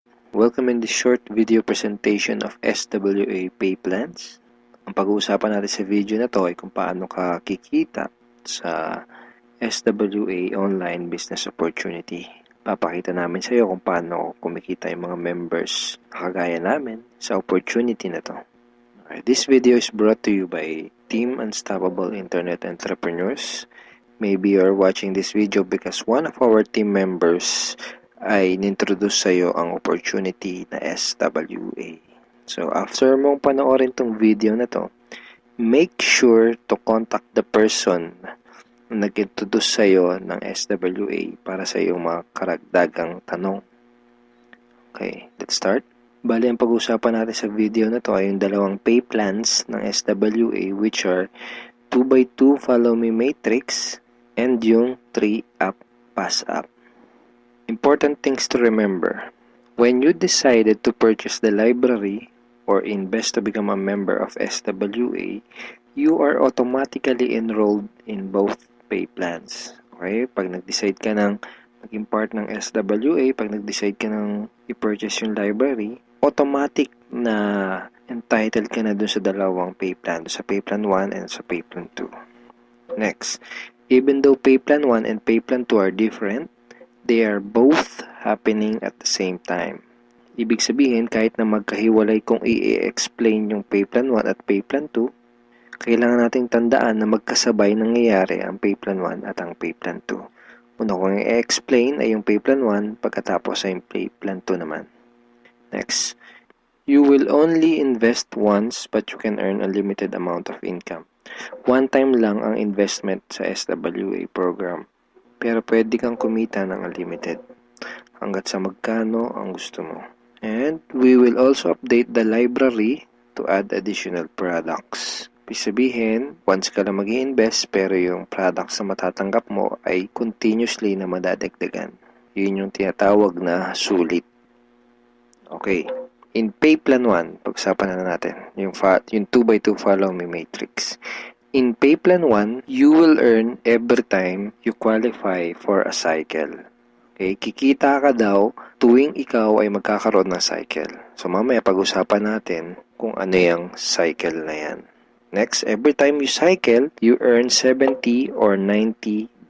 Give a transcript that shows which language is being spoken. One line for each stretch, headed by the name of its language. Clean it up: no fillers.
English: Welcome in this short video presentation of SWA Pay Plans.
Filipino: Ang pag-uusapan natin sa video na to ay kung paano ka kikita sa SWA Online Business Opportunity. Papakita namin sa iyo kung paano kumikita yung mga members na kagaya namin sa opportunity na to.
English: Okay, this video is brought to you by Team Unstoppable Internet Entrepreneurs. Maybe you're watching this video because one of our team members ay nintroduce sa iyo ang opportunity na SWA.
Filipino: So, after mong panoorin tong video na to, make sure to contact the person na nag-introduce sa iyo ng SWA para sa iyong mga karagdagang tanong. Okay, let's start. Bali, ang pag-usapan natin sa video na to ay yung dalawang pay plans ng SWA, which are 2x2 Follow Me Matrix and yung 3-App Pass App.
English: Important things to remember. When you decided to purchase the library or invest to become a member of SWA, you are automatically enrolled in both pay plans. Okay?
Filipino: Pag nag-decide ka ng maging part ng SWA, pag nag-decide ka ng i-purchase yung library, automatic na entitled ka na dun sa dalawang pay plan, sa pay plan 1 and sa pay plan 2.
English: Next, even though pay plan 1 and pay plan 2 are different, they are both happening at the same time.
Filipino: Ibig sabihin, kahit na magkahiwalay kung i-explain yung pay plan 1 at pay plan 2, kailangan nating tandaan na magkasabay nangyayari ang pay plan 1 at ang pay plan 2. Una kong i-explain ay yung pay plan 1, pagkatapos ay yung pay plan 2 naman.
English: Next, you will only invest once but you can earn a limited amount of income.
Filipino: One time lang ang investment sa SWA program. Pero pwede kang kumita ng unlimited hanggat sa magkano ang gusto mo.
English: And we will also update the library to add additional products.
Filipino: Ibig sabihin, once ka lang mag-i-invest pero yung products na matatanggap mo ay continuously na madadagdagan. Yun yung tinatawag na sulit. Okay. In pay plan 1, pag-usapan na natin yung 2x2 Follow Me Matrix.
English: In pay plan 1, you will earn every time you qualify for a cycle.
Filipino: Okay, kikita ka daw tuwing ikaw ay magkakaroon ng cycle. So mamaya pag-usapan natin kung ano yung cycle na yan.
English: Next, every time you cycle, you earn $70 or $90.